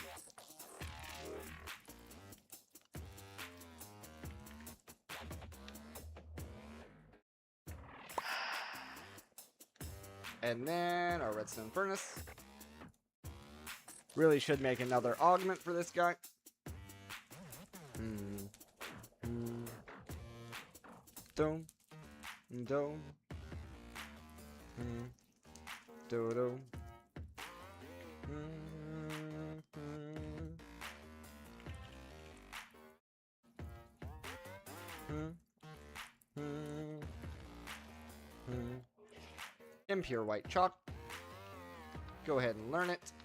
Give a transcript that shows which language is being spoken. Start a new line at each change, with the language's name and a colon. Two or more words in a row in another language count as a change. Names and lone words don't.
English: And then our redstone furnace. Really should make another augment for this guy. Dome. Dome. Dodo. Impure white chalk. Go ahead and learn it.